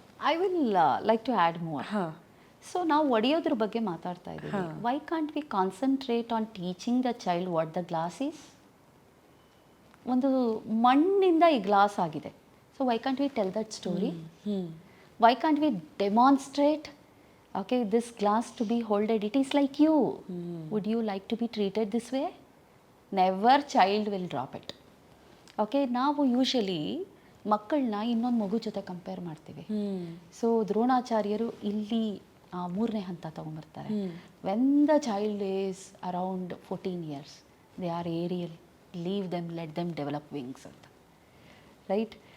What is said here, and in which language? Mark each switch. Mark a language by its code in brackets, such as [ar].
[en] I will like to add more. [kn] So ನಾವು ಒಡೆಯೋದ್ರ ಬಗ್ಗೆ ಮಾತಾಡ್ತಾ ಇದ್ದೀವಿ. [en] Why can't we concentrate on teaching the child what the glass is? [kn] ಒಂದು ಮಣ್ಣಿಂದ ಈ ಗ್ಲಾಸ್ ಆಗಿದೆ, [en] So why can't we tell that story? Why can't we demonstrate, okay, this glass to be holded, it is like you. Would you like to be treated this way? Never child will drop it. [kn] Okay, ನಾವು usually ಮಕ್ಕಳನ್ನ ಇನ್ನೊಂದು ಮಗು ಜೊತೆ compare ಮಾಡ್ತೀವಿ. So ದ್ರೋಣಾಚಾರ್ಯರು ಇಲ್ಲಿ 3ನೇ ಹಂತ ತೊಗೊಂಬರ್ತಾರೆ. [en] When the child is around 14 years, they are aerial, leave them, let them develop wings ಅಂತ, right?